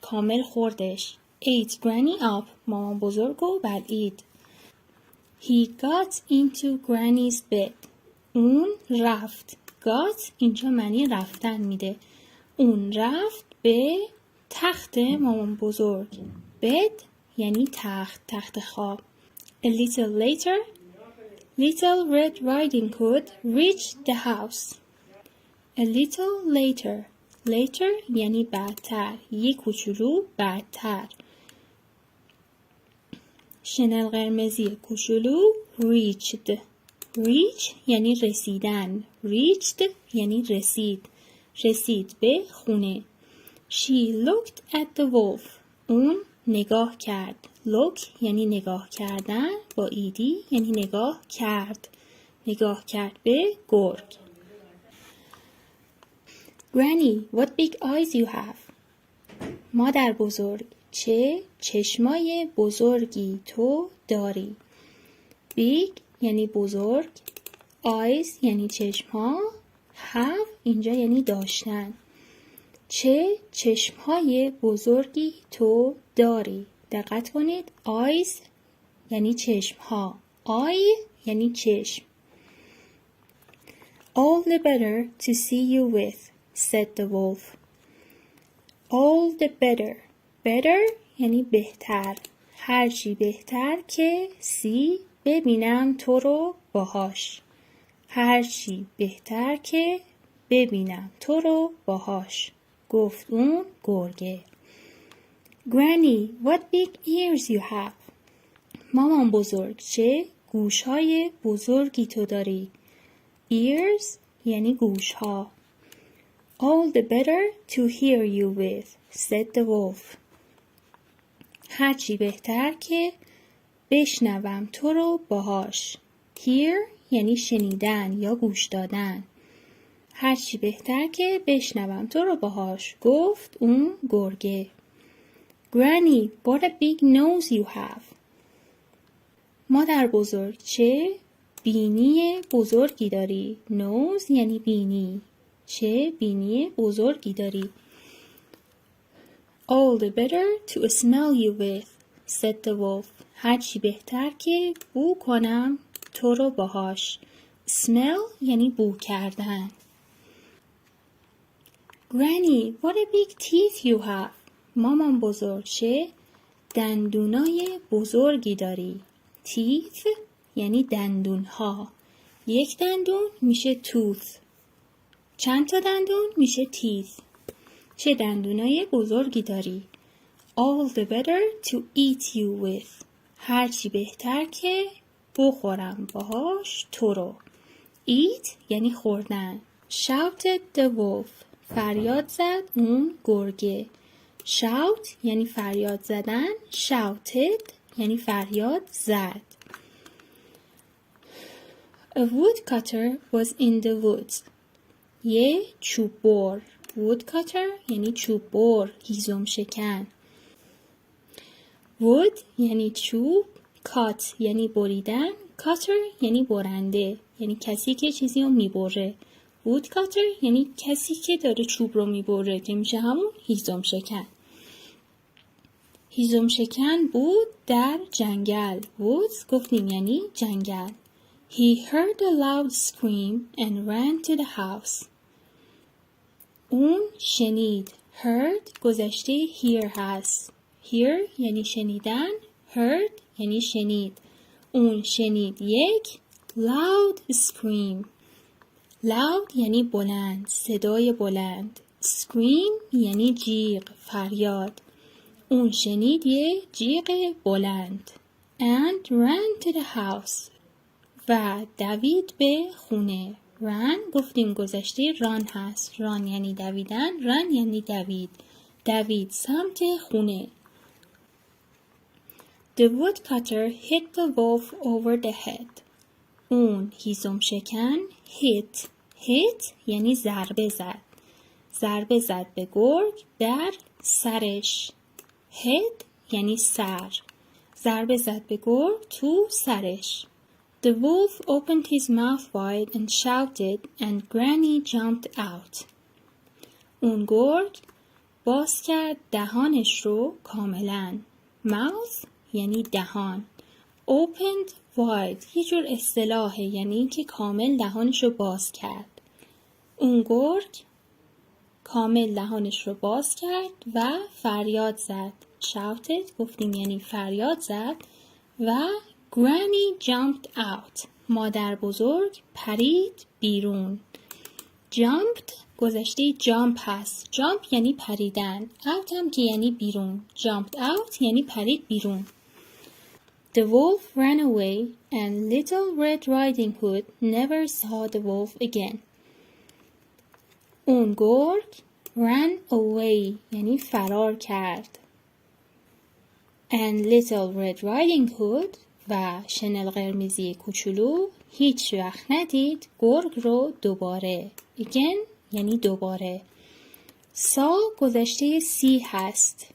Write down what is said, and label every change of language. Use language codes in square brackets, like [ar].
[fa] کامل خوردش. [en] ate Granny up [fa] مامان بزرگ رو بلعید. [en] He got into Granny's bed. [fa] اون رفت. got اینجا معنی رفتن میده. اون رفت به تخت مامان بزرگ. bed یعنی تخت خواب. [en] A little later, Little Red Riding Hood reached the house. A little later. [fa] later یعنی بعدتر. یک کوچولو بعدتر. شنل قرمزی کوچولو reached. reach یعنی رسیدن. reached یعنی رسید. رسید به خونه. [en] She looked at the wolf. [fa] اون نگاه کرد. look یعنی نگاه کردن. با ایدی یعنی نگاه کرد. نگاه کرد به گرگ. [en] Granny, what big eyes you have. [fa] مادر بزرگ چه چشمای بزرگی تو داری. big یعنی بزرگ. eyes یعنی چشمها. have اینجا یعنی داشتن. چه چشمهای بزرگی تو داری. دقت کنید. eyes یعنی چشمها. eye یعنی چشم. [en] All the better to see you with, said the wolf. All the better. [fa] better یعنی بهتر. هرچی بهتر که see ببینم تو رو باهاش. هرچی بهتر که ببینم تو رو باهاش. گفت اون گرگه. [en] Granny, what big ears you have. [fa] مامان بزرگ چه گوشهای بزرگی تو داری. ears یعنی گوشها. [en] All the better to hear you with, said the wolf. [fa] هرچی بهتر که بشنوم تو رو باهاش. hear یعنی شنیدن یا گوش دادن. هرچی بهتر که بشنوم تو رو باهاش. گفت اون گرگه. [en] Granny, what a big nose you have. [fa] مادر بزرگ چه بینی بزرگی داری. nose یعنی بینی. چه بینی بزرگی داری. [en] All the better to smell you with, said the wolf. [fa] هرچی بهتر که بو کنم تو رو باهاش. Smell یعنی بو کردن. [en] Granny, what a big teeth you have. [fa] مامان بزرگ چه دندونای بزرگی داری. Teeth یعنی دندونها. یک دندون میشه tooth. چند تا دندون میشه teeth. چه دندونای بزرگی داری. [en] All the better to eat you with. [fa] هرچی بهتر که بخورم باهاش تو رو. Eat یعنی خوردن. [en] Shouted the wolf. [fa] فریاد زد اون گرگه. Shout یعنی فریاد زدن. Shouted یعنی فریاد زد. [en] A woodcutter was in the woods. [fa] یه چوب بر. Woodcutter یعنی چوب بر، هیزم شکن. Wood یعنی چوب. Cut یعنی بریدن. Cutter یعنی برنده، یعنی کسی که چیزی رو میبره. Woodcutter یعنی کسی که داره چوب رو میبره که میشه همون هیزم شکن. هیزم شکن بود در جنگل. Woods گفتیم یعنی جنگل. [en] He heard a loud scream and ran to the house. [fa] اون شنید. Heard گذشته hear هست. Hear یعنی شنیدن. Heard یعنی شنید. اون شنید یک [en] loud scream. [fa] Loud یعنی بلند، صدای بلند. Scream یعنی جیغ، فریاد. اون شنید یه جیغ بلند. [en] And ran to the house. [fa] و دوید به خونه. Run گفتیم گذشته run هست. Run یعنی دویدن. Run یعنی دوید. دوید سمت خونه. [en] The woodcutter hit the wolf over the head. [fa] اون هیزم شکن hit. Hit یعنی ضربه زد. ضربه زد به گرگ در سرش. Head یعنی سر. ضربه زد به گرگ تو سرش. [en] The wolf opened his mouth wide and shouted and Granny jumped out. [fa] اون گرگ باز کرد دهانش رو کاملا. Mouth یعنی دهان. [en] Opened wide [fa] یه جور اصطلاحه، یعنی اینکه کامل دهانش رو باز کرد. اون گرگ کامل دهانش رو باز کرد و فریاد زد. Shouted گفتیم یعنی فریاد زد. و [en] Granny jumped out. [fa] مادر بزرگ پرید بیرون. Jumped گذشته jump هست. Jump یعنی پریدن. Out هم که یعنی بیرون. [en] Jumped out [fa] یعنی پرید بیرون. [en] The wolf ran away and Little Red Riding Hood never saw the wolf again. [fa] اون گرگ [en] ran away [fa] یعنی فرار کرد. [en] And Little Red Riding Hood [fa] و شنل قرمزی کوچولو هیچ وقت ندید گرگ رو دوباره. Again یعنی دوباره. سا گذشته سی هست.